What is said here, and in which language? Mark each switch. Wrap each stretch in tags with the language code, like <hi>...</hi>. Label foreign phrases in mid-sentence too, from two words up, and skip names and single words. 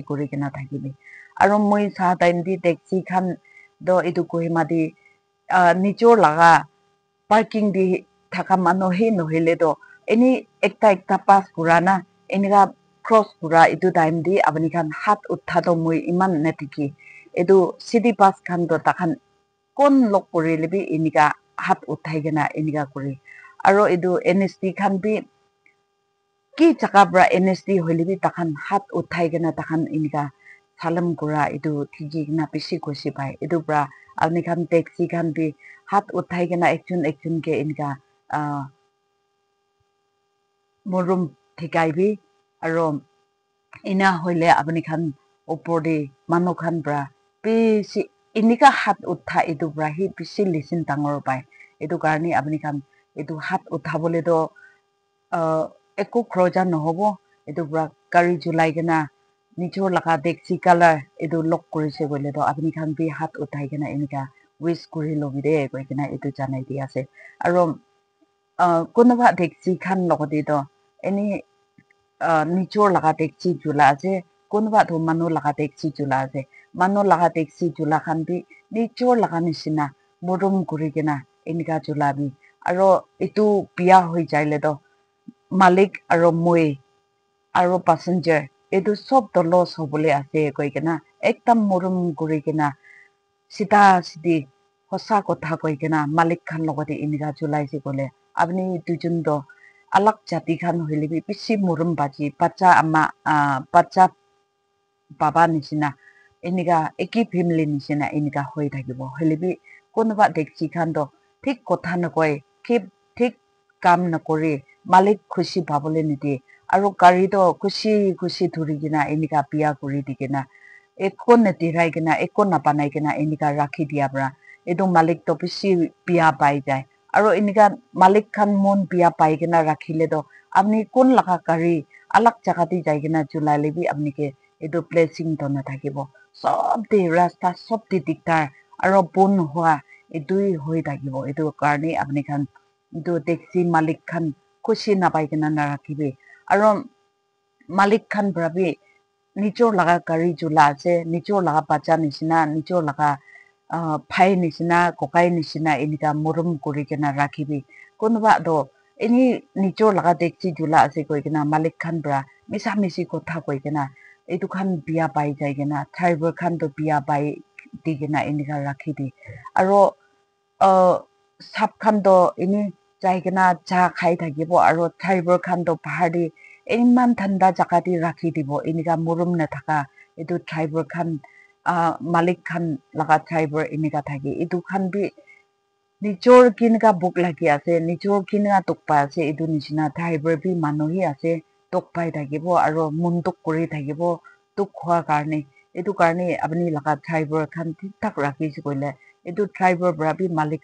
<nag>kuri kena thakibi aro moi sa time di taxi khan do etu Kohima di nijor laga parking di thaka mano he nohile do any ekta pass kura na enika cross kura etu time di apni khan hat utha to moi iman netiki etu</nag> <en>city bus</en> <nag>khan do takhan kon lok kuri lebi enika hat uthai kena enika kuri aro etu NSD khan bi ki jaka bra NSD hoile bi takhan hat uthai kena takhan enika salam kura etu thiji kena bisi khushi pai etu bra apni khan taxi khan bi hat uthai kena ekjun ke enika murum thikai bi aro ina hoile apni khan opor de manu khan bra bisi inika hat utha etu bra hi bisi listen dangor pai etu karni apni khan etu hat uthabole do eko khroja nohobo etu bra kari julai kena nijor laga</nag> <en>taxi color</en> <nag>etu lock korise gole do apni khan bi hat uthai kena enika wish kuri lobi de koi kena etu janai di ase aro konoba taxi khan logodi do any nijor laga taxi jula ase konoba to manu laga taxi jula ase manu laga taxi jula khan bi nijor laga nisina murum kuri kena enika jula bi aro etu bia hoi jaile do malik aro moi aro passenger etu sob to loss hobole ase koi kena ekdam murum kuri kena sita sidi hosa kotha koi kena malik khan logodi enika julaise gole apni dujun do alak jati khan hoile bi bisi murum baji bacha ama bacha baba nisina enika eki family nisina enika hoi thakibo hoile bi konoba taxi khan do thik kotha nakoi thik kam nakori malik khushi bhabole nidi aro gari do khushi dhuri kena enika bia kuri dikena ekko netirai kena ekko napanai kena enika rakhi dia bra etu malik to bisi bia pai jai aro enika malik khan mon bia pai kena rakhile do apni kon laga gari alak jaga di jai kena julai lebi apni ke etu blessing to na thakibo sob de rasta sob de diktar aro bon hua etui hoi thakibo etu karni apni khan etu taxi malik khan khushi napai kena narakhibi aro malik khan brabi nijor laga gari jula ase nijor laga bacha nisina nijor laga phai nisina kokai nisina enika murum kuri kena rakhibi konoba do ini nijor laga taxi jula ase koi kena malik khan bra misa misi kotha koi kena etu khan bia pai jai kena driver khan to bia pai di kena enika rakhi di aro sap khan do ini jaigena cha khai thakibo aro driver khan do bahar di iman thanda jaga di rakhi dibo inika murum na thaka etu driver khan malik khan laga driver inika thaki etu khan bi nijor kinka book lagi ase nijor kinka tokpa ase etu nishina driver bi manuhi ase tokpai thakibo aro munduk kuri thakibo tuk khwa karne etu karne apni laga driver khan thik thak rakhi koile etu driver bra bi malik</nag>